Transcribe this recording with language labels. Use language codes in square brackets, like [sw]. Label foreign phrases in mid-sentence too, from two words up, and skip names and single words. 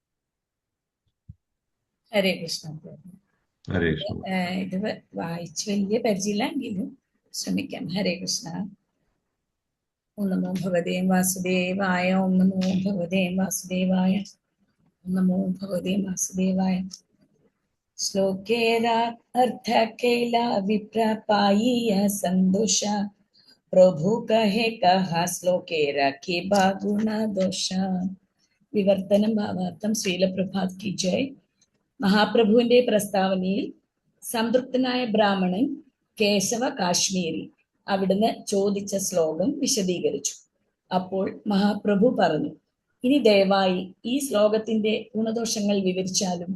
[ml] ഹരേ കൃഷ്ണ. ഹരേ കൃഷ്ണ. ഇത് വായിച്ച് വലിയ പരിചയമില്ലെങ്കിലും ശ്രമിക്കാം. ഹരേ കൃഷ്ണ. [sa] ॐ नमो भगवते वासुदेवाय. ॐ नमो भगवते वासुदेवाय। ॐ नमो भगवते वासुदेवाय. [ml] ഓം നമോ ഭഗവതേ വാസുദേവായ. [bn] শ্লোকের অর্থ কৈলা বিপ্র পাইয়া সন্তোষ প্রভু কহে কহ শ্লোকের কিবা গুণ দোষ. [ml] വിവർത്തനം ഭാവാർത്ഥം. ശ്രീല പ്രഭാത് കി ജയ്. മഹാപ്രഭുവിന്റെ പ്രസ്താവനയിൽ സംതൃപ്തനായ ബ്രാഹ്മണൻ കേശവ കാശ്മീരി അവിടുന്ന് ചോദിച്ച ശ്ലോകം വിശദീകരിച്ചു. അപ്പോൾ മഹാപ്രഭു പറഞ്ഞു, ഇനി ദയവായി ഈ ശ്ലോകത്തിന്റെ ഗുണദോഷങ്ങൾ വിവരിച്ചാലും.